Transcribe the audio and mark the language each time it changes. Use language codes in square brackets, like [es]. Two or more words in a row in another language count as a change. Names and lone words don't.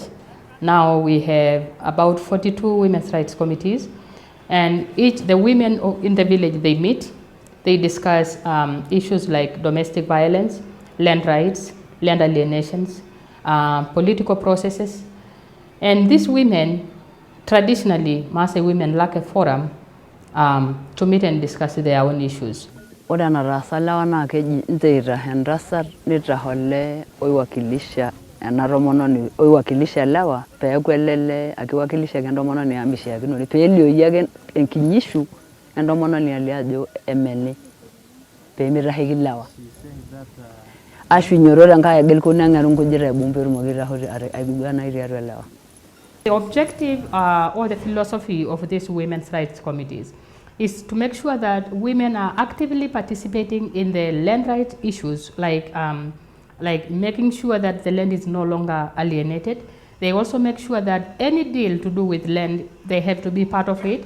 [en] Now we have about 42 women's rights committees, and the women in the village, they meet, they discuss issues like domestic violence, land rights, land alienations, political processes. And these women, traditionally, Maasai women lack a forum to meet and discuss their own issues. [mas] Ore enataasa lewa naa keji nteita entasat nitahole oiwakilisha ena tomononi oiwakilisha lewa peeku elele akiwakilisha entomononi amishiakinore peelioyi ake enkinyishu entomononi alio ajo emeli peemitasheki lewa. Ashunyoro tenkai agil kuneng'aru nkujit aibung peetumoki aiguana tiatua lewa. [en] The objective or the philosophy of these women's rights committees is to make sure that women are actively participating in the land rights issues, like making sure that the land is no longer alienated. They also make sure that any deal to do with land, they have to be part of it.